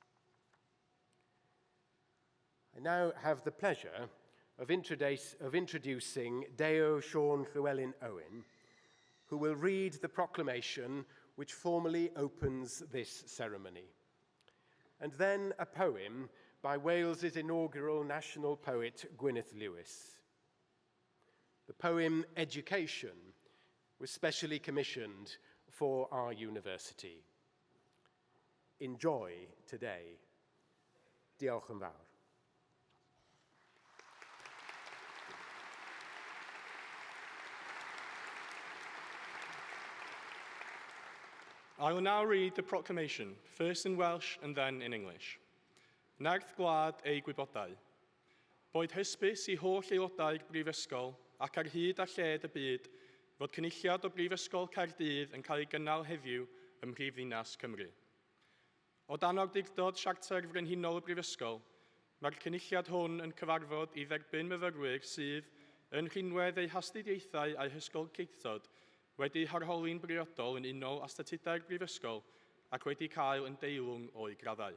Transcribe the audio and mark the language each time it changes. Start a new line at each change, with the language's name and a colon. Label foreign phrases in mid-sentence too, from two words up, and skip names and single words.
English: I now have the pleasure of introducing Deo Sean Llewellyn Owen, who will read the proclamation which formally opens this ceremony, and then a poem by Wales's inaugural national poet, Gwyneth Lewis. The poem Education was specially commissioned for our university. Enjoy today.
Welsh: Diolch yn fawr.
English: I will now read the proclamation, first in Welsh and then in English.
Welsh: Nerth gwlad ei gwybodau. Boed hysbys i holl aelodau'r Brifysgol ac ar hyd a lled y byd fod cynulliad o Brifysgol Caerdydd yn cael ei gynnal heddiw ym Mhrifddinas Cymru. O dan awdurdod Siarter Frenhinol y Brifysgol, mae'r cynulliad hwn yn cyfarfod i dderbyn myfyrwyr sydd, yn rhinwedd eu hastudiaethau a'u hysgol ceithod, wedi harholi'n briodol yn unol â statudau'r Brifysgol ac wedi cael yn deilwng o'i graddau.